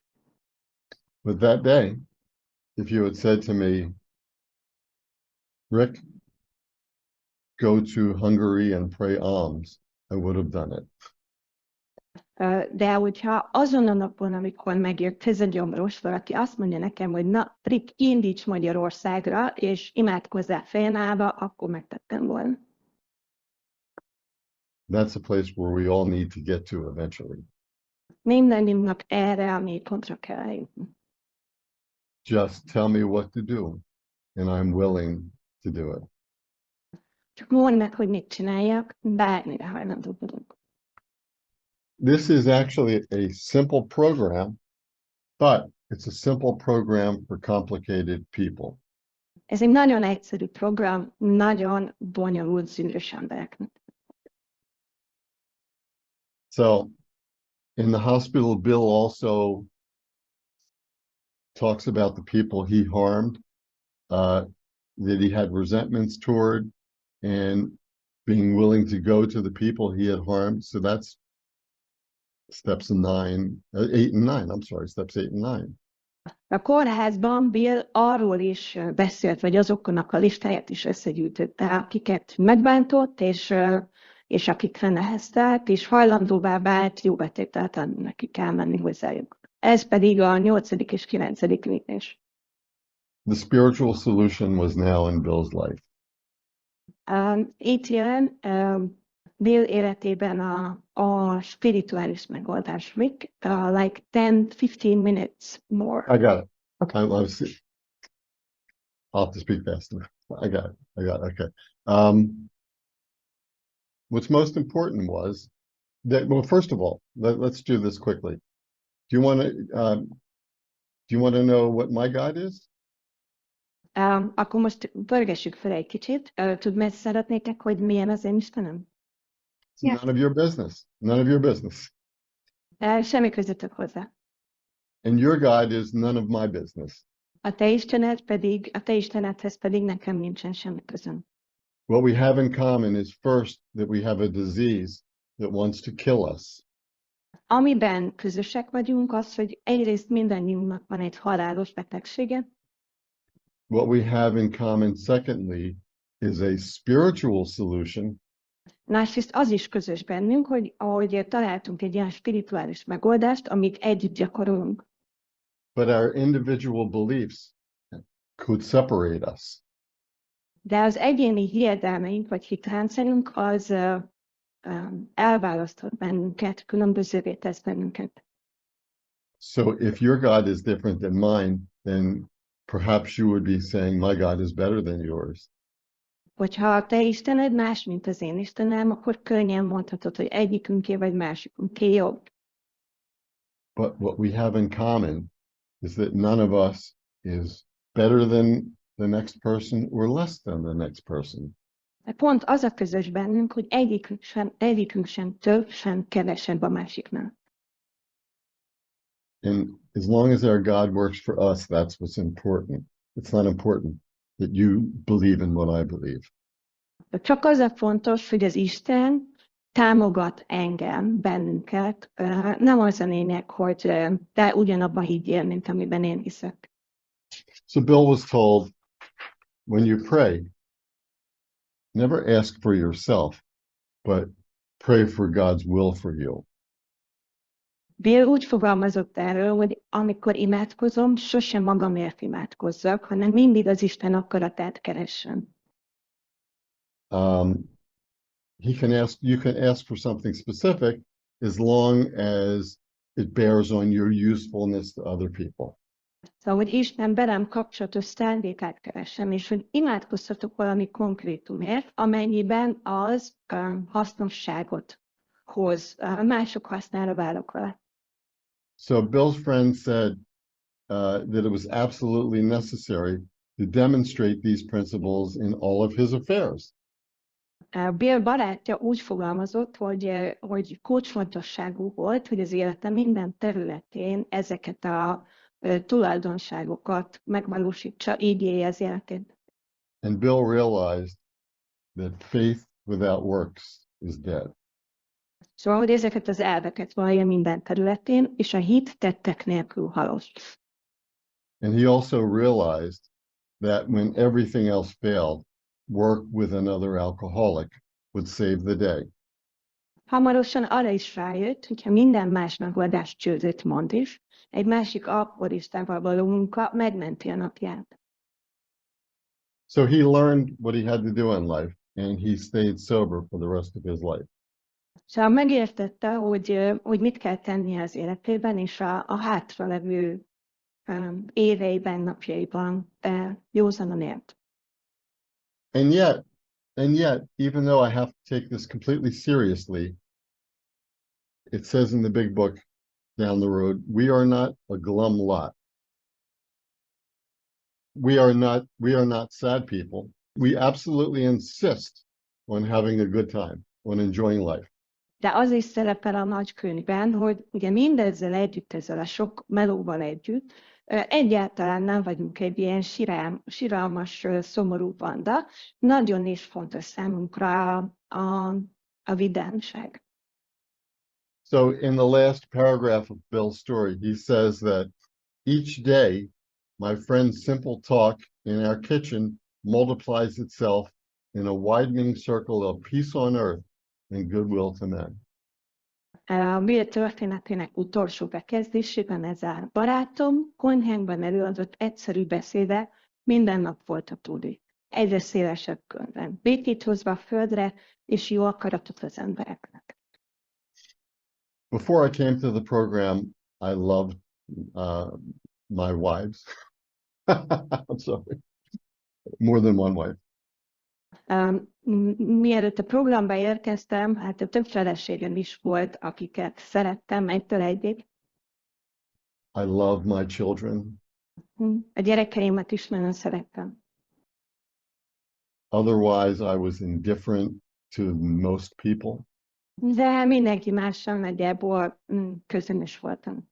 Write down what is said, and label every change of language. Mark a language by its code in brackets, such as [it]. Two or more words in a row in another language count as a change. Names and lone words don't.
[en] But that day, if you had said to me, Rick, go to Hungary and pray alms, I would have done it. [hu] De hogyha azon a napon, amikor megjött ez a gyomros, valaki azt mondja nekem, hogy na, Rick, indíts Magyarországra, és imádkozzál félnállva, akkor megtettem volna. [en] That's a place where we all need to get to eventually. [hu] Mindannyiunknak erre a mélypontra kell eljutni. [en] Just tell me what to do, and I'm willing to do it. [hu] Csak mondd meg, hogy mit csináljak, bármire hajlandó vagyok. [en] This is actually a simple program, but it's a simple program for complicated people. [hu] Ez egy nagyon egyszerű program, nagyon bonyolult zűrös embereknek. [en] So, in the hospital, Bill also talks about the people he harmed, that he had resentments toward, and being willing to go to the people he had harmed. So that's steps 8 and 9. I'm sorry, steps 8 and 9. [hu] A kórházban Bill arról is beszélt, vagy azoknak a listáját is összegyűjtötte, akiket megbántott, és akikre neheztelt, és hajlandóvá vált jó betételt adni, nekik elmenni hozzájuk. Ez pedig a 8. és 9. lépés. [en] The spiritual solution was now in Bill's life. [hu] Itt jelen Bill életében a spirituális megoldás. [en] Rick, like 10-15 minutes more. I got it. Okay. I'll have to speak faster. I got it. Okay. What's most important was that, well, first of all, let's do this quickly. Do you want to know what my God is? [hu] Akkor most pörgessük fel egy kicsit. Tudod, szeretnétek, hogy milyen az én Istenem? [en] It's none of your business. None of your business. [hu] Semmi közöttök hozzá. [en] And your God is none of my business. [hu] A te Istenedhez pedig nekem nincsen semmi közöm. [en] What we have in common is first that we have a disease that wants to kill us. [hu] Amiben közösek vagyunk, az, hogy egyrészt mindannyiunknak van egy halálos betegsége. [en] What we have in common, secondly, is a spiritual solution. [hu] Másrészt az is közös bennünk, hogy ahogy találtunk egy ilyen spirituális megoldást, amit együtt gyakorolunk. [en] But our individual beliefs could separate us. [hu] De az egyéni hiedelmeink, vagy hitrendszerünk, az elválaszthat bennünket, különbözővé tesz bennünket. [en] So if your God is different than mine, then perhaps you would be saying, my God is better than yours. [hu] Hogyha a te Istened más, mint az én Istenem, akkor könnyen mondhatod, hogy egyikünké vagy másikunké jobb. [en] But what we have in common is that none of us is better than the next person or less than the next person. [hu] De pont az a közös bennünk, hogy egyikünk sem több, sem kevesebb a másiknál. [en] And as long as our God works for us, that's what's important. It's not important that you believe in what I believe. [hu] De csak az a fontos, hogy az Isten támogat engem, bennünket. Nem az a lényeg, hogy te ugyanabban higgyél, mint amiben én hiszek. [en] So Bill was told, when you pray, never ask for yourself, but pray for God's will for you. [hu] Bill úgy fogalmazott erről, hogy amikor imádkozom, sosem magamért imádkozzak, hanem mindig az Isten akaratát keressem. [en] You can ask for something specific as long as it bears on your usefulness to other people. [hu] Szóval, hogy Isten velem kapcsolatos szándékát keresem, és hogy imádkozhatok valami konkrétumért, amennyiben az hasznosságot hoz, mások hasznára válok vele. [en] So Bill's friend said that it was absolutely necessary to demonstrate these principles in all of his affairs. [hu] Bill barátja úgy fogalmazott, hogy kulcsfontosságú volt, hogy az élete minden területén ezeket a tulajdonságokat megvalósítsa, így élje az életét. [en] And Bill realized that faith without works is dead. [hu] Szóval, hogy ezeket az elveket vallja minden területén, és a hit tettek nélkül halott. [en] And he also realized that when everything else failed, work with another alcoholic would save the day. [hu] Hamarosan arra is rájött, hogyha minden más megoldás csődöt mond is, egy másik alkoholistával való munka megmenti a napját. [en] So he learned what he had to do in life, and he stayed sober for the rest of his life. [hu] Szóval megértette, hogy mit kell tennie az életében, és a hátralevő éveiben, napjaiban józanon élt. [en] And yet, even though I have to take this completely seriously, it says in the big book down the road, we are not a glum lot. We are not sad people. We absolutely insist on having a good time, on enjoying life. [hu] De az is szerepel a nagykönyvben, hogy ugye mindezzel együtt, ezzel a sok melóval együtt, egyáltalán nem vagyunk egy ilyen siralmas, szomorú banda. Nagyon is fontos számunkra a vidámság. [en] So in the last paragraph of Bill's story, he says that each day, my friend's simple talk in our kitchen multiplies itself in a widening circle of peace on earth and goodwill to men. [hu] A Bill történetének utolsó bekezdésében ez áll. Barátom konyhánkban előadott egyszerű beszéde minden nap folytatódik. Egyre szélesebb körben. Békét hozva a földre, és jó akaratot az embereknek. [en] Before I came to the program, I loved my wives. I'm sorry. More than one wife. [hu] Mielőtt a programba érkeztem, hát több feleségem is volt, akiket szerettem egytől egyig. [en] I love my children. [hu] A gyerekeimet is nagyon szerettem. [en] Otherwise, I was indifferent to most people. [hu] De mindenki mással nagyjából közönös voltam.